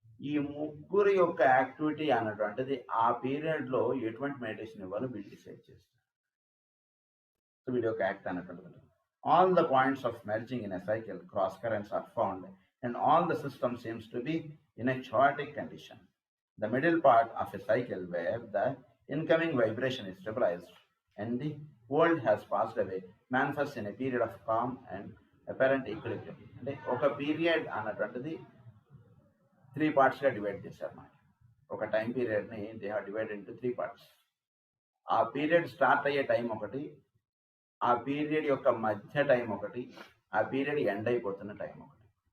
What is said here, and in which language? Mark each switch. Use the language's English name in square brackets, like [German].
[Telugu] ఈ 3 యొక్క యాక్టివిటీ అన్నటువంటిది ఆ పీరియడ్లో ఎటువంటి మెడిటేషన్ ఇవ్వాలో వీళ్ళు డిసైడ్ చేస్తారు. సో వీడి యొక్క యాక్ట్ అన్నటువంటిది. [English] All the points of merging in a cycle, cross currents are found and all the system seems to be in a chaotic condition. The middle part of a cycle where the incoming vibration is stabilized and the world has passed away manifests in a period of calm and apparent equilibrium. [Telugu] అంటే ఒక period అన్నటువంటిది 3 పార్ట్స్గా divide చేశారు మనకి. ఒక time పీరియడ్ని [English] They have divided into 3 parts. [Telugu] ఆ period start అయ్యే time ఒకటి, ఆ పీరియడ్ యొక్క మధ్య టైం ఒకటి, ఆ పీరియడ్ ఎండ్ అయిపోతున్న టైం ఒకటి.